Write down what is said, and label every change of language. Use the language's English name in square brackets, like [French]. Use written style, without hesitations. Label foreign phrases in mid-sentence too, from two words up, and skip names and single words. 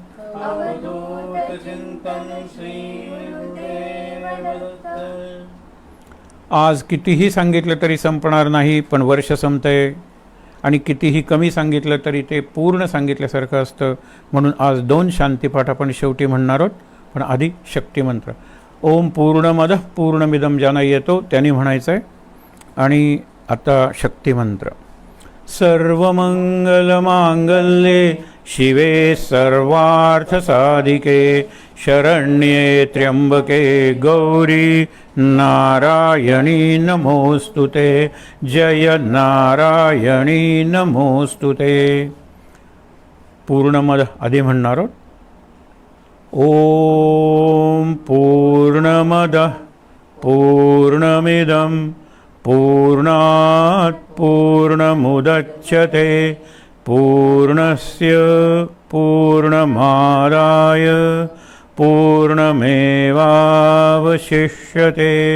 [Marathi] आज कितीही सांगितलं तरी संपणार नाही, पण वर्ष संपतंय, आणि कितीही कमी सांगितलं तरी ते पूर्ण सांगितल्यासारखं असतं. म्हणून आज 2 शांतीपाठ आपण शेवटी म्हणणार आहोत. पण आधी शक्तिमंत्र. [Sanskrit] ओम पूर्णमदः पूर्णमिदं [Marathi] ज्यांना येतो त्यांनी म्हणायचं आहे. आणि आता शक्तिमंत्र. [Sanskrit] सर्वमंगलमांगल्ये शिवे सर्वार्थसाधिके शरण्ये त्र्यंबके गौरी नारायणी नमोस्तुते. जय नारायणी नमोस्तुते. [Marathi] पूर्णमद आधी म्हणणार आहोत. [Sanskrit] ओम पूर्णमदः पूर्णमिदं पूर्णात् पूर्णमुदच्यते पूर्णस्य पूर्णमादाय पूर्णमेवावशिष्यते.